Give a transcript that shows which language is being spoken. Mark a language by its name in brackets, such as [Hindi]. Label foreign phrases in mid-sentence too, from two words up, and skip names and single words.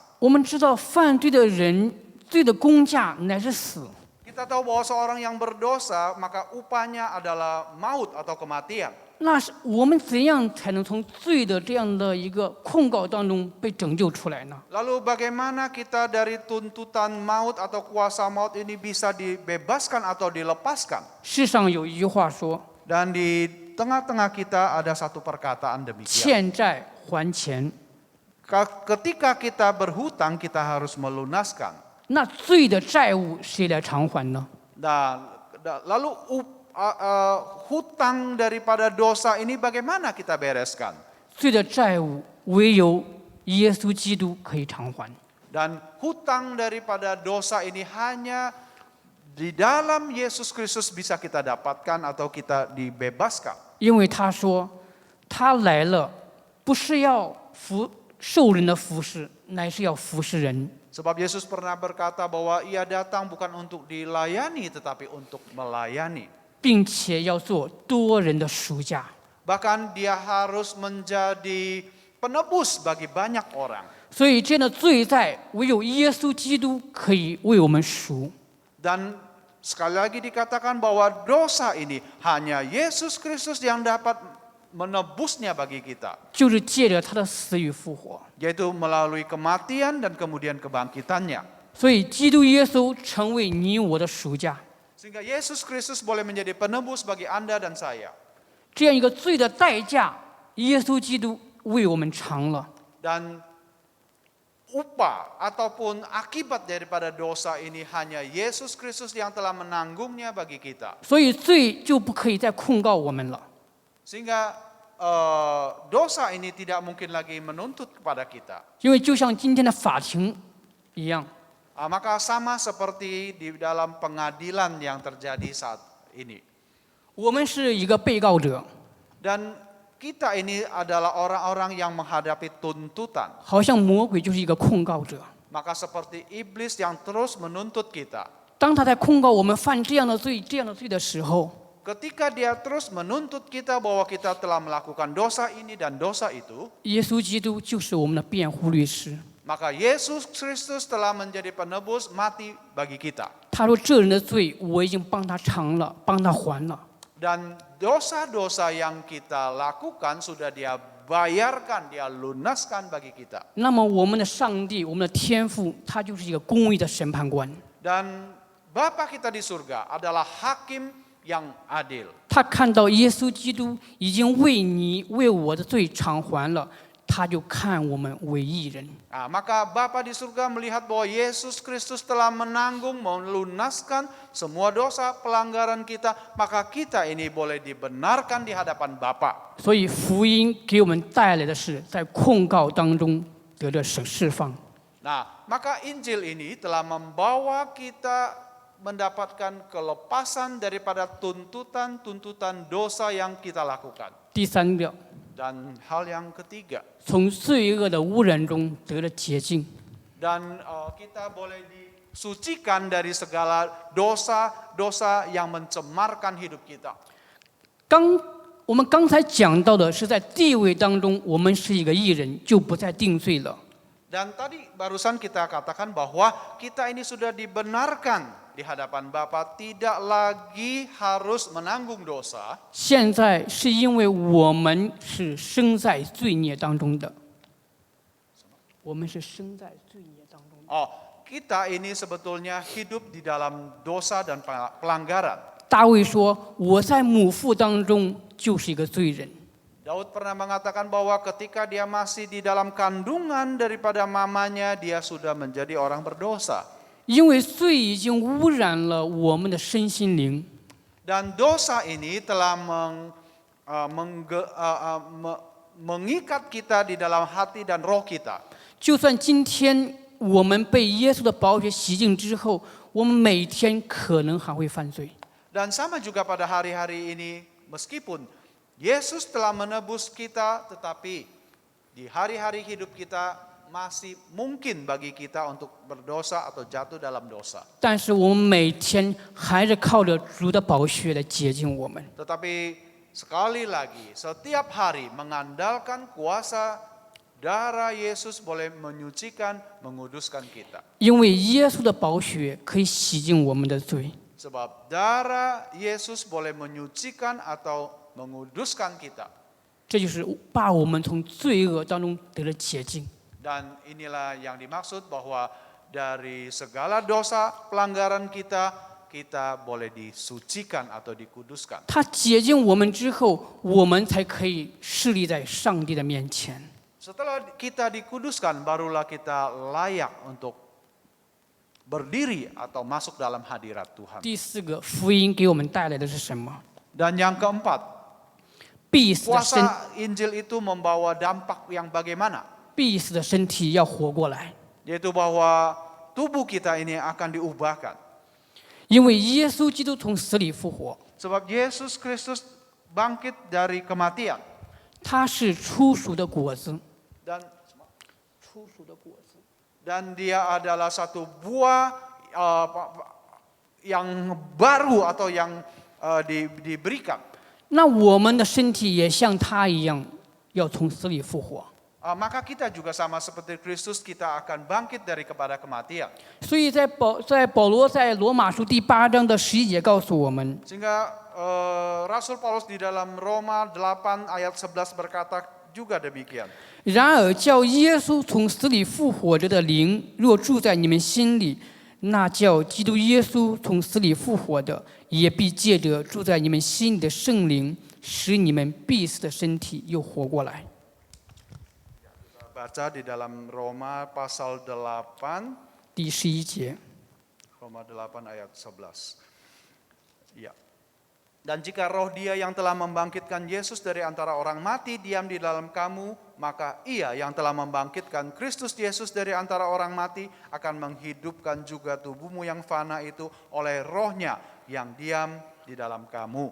[Chinese] 我们知道犯罪的人罪的工价乃是死， [Indonesian] Kita tahu bahwa seorang yang berdosa maka upahnya adalah maut atau kematian. [Chinese] 那是我们怎样才能从罪的这样的一个控告当中被拯救出来呢？ [Indonesian] Lalu bagaimana kita dari tuntutan maut atau kuasa maut ini bisa dibebaskan atau dilepaskan? [Chinese] 世上有一句话说 [Indonesian] Dan di tengah-tengah kita ada satu perkataan： demikian. [Chinese] 欠债还钱。 [Indonesian] Ketika kita berhutang, kita harus melunaskan. [Chinese] 那罪的债务谁来偿还呢？ [Indonesian] Lalu hutang daripada dosa ini bagaimana kita bereskan? [Chinese] 罪的债务唯有耶稣基督可以偿还。 [Indonesian] Dan hutang daripada dosa ini hanya di dalam Yesus Kristus bisa kita dapatkan atau kita dibebaskan. [Chinese] 因为他说，他来了，不是要受人的服侍，乃是要服侍人。 [Indonesian] Sebab Yesus pernah berkata bahwa ia datang bukan untuk dilayani tetapi untuk melayani. [Chinese] 并且要做多人的赎价。 [Indonesian] Bahkan dia harus menjadi penebus bagi banyak orang. [Chinese] 所以这样的罪债，唯有耶稣基督可以为我们赎。 [Indonesian] Dan sekali lagi dikatakan bahwa dosa ini hanya Yesus Kristus yang dapat menebusnya bagi kita. [Chinese] 就是借着他的死与复活。 [Indonesian] Yaitu melalui kematian dan kemudian kebangkitannya. [Chinese] 所以基督耶稣成为你我的赎价。 [Indonesian] Sehingga Yesus Kristus boleh menjadi penebus bagi Anda dan saya. [Chinese] 这样一个罪的代价，耶稣基督为我们偿了。 [Indonesian] Dan upah ataupun akibat daripada dosa ini hanya Yesus Kristus yang telah menanggungnya bagi kita. [Chinese] 所以罪就不可以再控告我们了。 [Indonesian] Sehingga dosa ini tidak mungkin lagi menuntut kepada kita. [Chinese] 因为就像今天的法庭一样， [Indonesian] Maka sama seperti di dalam pengadilan yang terjadi saat ini. [Chinese] 我们是一个被告者， [Indonesian] Dan kita ini adalah orang-orang yang menghadapi tuntutan. [Chinese] 好像魔鬼就是一个控告者。 [Indonesian] Maka seperti iblis yang terus menuntut kita. [Chinese] 当他在控告我们犯这样的罪、这样的罪的时候， [Indonesian] Ketika dia terus menuntut kita bahwa kita telah melakukan dosa ini dan dosa itu, [Chinese] 耶稣基督就是我们的辩护律师。 [Indonesian] maka Yesus Kristus telah menjadi penebus mati bagi kita. [Chinese] 他说：“这人的罪我已经帮他偿了，帮他还了。” [Indonesian] Dan dosa-dosa yang kita lakukan sudah dia bayarkan, dia lunaskan bagi kita. [Chinese] 那么我们的上帝，我们的天父，他就是一个公义的审判官。 [Indonesian] Dan Bapa kita di surga adalah hakim yang adil. [Chinese] 他看到耶稣基督已经为你、为我的罪偿还了，他就看我们为义人。 [Indonesian] Nah, maka Bapa di surga melihat bahwa Yesus Kristus telah menanggung, melunaskan semua dosa pelanggaran kita, maka kita ini boleh dibenarkan di hadapan Bapa. [Chinese] 所以福音给我们带来的是在控告当中得到释放。 [Indonesian] Nah, maka Injil ini telah membawa kita mendapatkan kelepasan daripada tuntutan-tuntutan dosa yang kita lakukan. [Chinese] 第三个， [Indonesian] Dan hal yang ketiga, [Chinese] 从罪恶的污染中得了洁净。 [Indonesian] dan kita boleh disucikan dari segala dosa-dosa yang mencemarkan hidup kita. [Chinese] 我们刚才讲到的是在地位当中，我们是一个义人，就不再定罪了。 [Indonesian] Dan tadi barusan kita katakan bahwa kita ini sudah dibenarkan di hadapan Bapa, tidak lagi harus menanggung dosa. [Chinese] 现在是因为我们是生在罪孽当中的，我们是生在罪孽当中的。 [Indonesian] Oh, kita ini sebetulnya hidup di dalam dosa dan pelanggaran. [Chinese] 大卫说：“我在母腹当中就是一个罪人。” [Indonesian] Daud pernah mengatakan bahwa ketika dia masih di dalam kandungan daripada mamanya, dia sudah menjadi orang berdosa. [Chinese] 因为罪已经污染了我们的身心灵， [Indonesian] Dan dosa ini telah mengikat kita di dalam hati dan roh kita. [Chinese] 就算今天我们被耶稣的宝血洗净之后，我们每天可能还会犯罪。 [Indonesian] Dan sama juga pada hari-hari ini, meskipun Yesus telah menebus kita, tetapi di hari-hari hidup kita masih mungkin bagi kita untuk berdosa atau jatuh dalam dosa. [Chinese] 但是我们每天还是靠着主的宝血来洁净我们。 [Indonesian] Tetapi sekali lagi, setiap hari mengandalkan kuasa darah Yesus boleh menyucikan, menguduskan kita. [Chinese] 因为耶稣的宝血可以洗净我们的罪。 [Indonesian] Sebab darah Yesus boleh menyucikan atau menguduskan kita. [Chinese] 这就是把我们从罪恶当中得了洁净。 [Indonesian] Dan inilah yang dimaksud bahwa dari segala dosa pelanggaran kita, kita boleh disucikan atau dikuduskan. [Chinese] 他洁净我们之后，我们才可以侍立在上帝的面前。 [Indonesian] Setelah kita dikuduskan, barulah kita layak untuk berdiri atau masuk dalam hadirat Tuhan. [Chinese] 第四个，福音给我们带来的是什么？ [Indonesian] Dan yang keempat, [Chinese] 必死的身， [Indonesian] kuasa Injil itu membawa dampak yang bagaimana? [Chinese] 必死的身体要活过来， [Indonesian] Yaitu bahwa tubuh kita ini akan diubahkan. [Chinese] 因为耶稣基督从死里复活， [Indonesian] Sebab Yesus Kristus bangkit dari kematian. [Chinese] 他是初熟的果子。 [Indonesian] Dan dia adalah satu buah yang baru atau yang diberikan. [Chinese] 那我们的身体也像他一样，要从死里复活。 [Indonesian] Maka kita juga sama seperti Kristus, kita akan bangkit dari kepada kematian. [Chinese] 所以在保罗在罗马书第8章的11节告诉我们， [Indonesian] Sehingga Rasul Paulus di dalam Roma 8 ayat 11 berkata juga demikian. [Chinese] 然而叫耶稣从死里复活着的灵，若住在你们心里，那叫基督耶稣从死里复活的，也必借着住在你们心里的圣灵，使你们必死的身体又活过来。 [Indonesian] Baca di dalam Roma pasal 8, [Chinese] 第11节， [Indonesian] Roma 8 ayat 11. Ya. Dan jika roh dia yang telah membangkitkan Yesus dari antara orang mati diam di dalam kamu, maka ia yang telah membangkitkan Kristus Yesus dari antara orang mati akan menghidupkan juga tubuhmu yang fana itu oleh rohnya yang diam di dalam kamu.